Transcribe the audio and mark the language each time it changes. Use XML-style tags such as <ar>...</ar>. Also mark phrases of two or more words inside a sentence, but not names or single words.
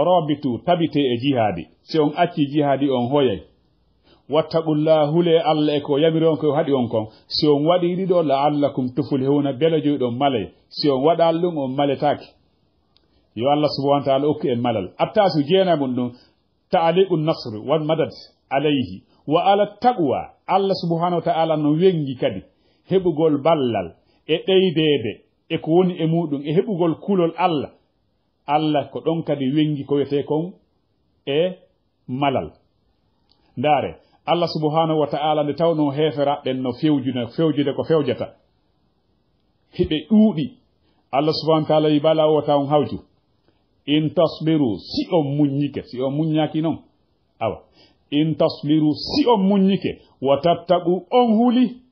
<ff>rabitu tabite e jihadi si on acci jihadi on hoyay wattaqullah hule Allah e ko yamiri on ko haɗi on kon si on waɗi ɗiɗo</ff> <ar>لعلكم تفلحون</ar> <ff>bele joyɗon malay si on waɗal ɗum on maletaki yo Allah</ff> <ar>سبحانه وتعالى</ar> <ff>okki en malal attasu jeena mum ɗum</ff> <ar>تعليق النصر والمدد عليه و على تقوى الله سبحانه وتعالى</ar> <ff>no wengi kadi heɓugol ballal e ɗeydede e ko woni e muɗum e heɓugol kulol Allah ko ɗon kadi wengi ko wiyete kon e malal ndaare Allah</ff> <ar>سبحانه وتعالى</ar> <ff>nde tawno heferaɓen no fewjude ko fewjata hiɓe ɗuuɗi Allah</ff> <ar>سبحانه وتعالى</ar> <ff>yibala o taw hawju</ff> <ar>إن تصبروا</ar> <ff>si on muññike si on muññaki noon awa</ff> <ar>إن تصبروا</ar> <ff>si on muññike</ff> <ar>وتتقوا</ar> <ff>on huli</ff>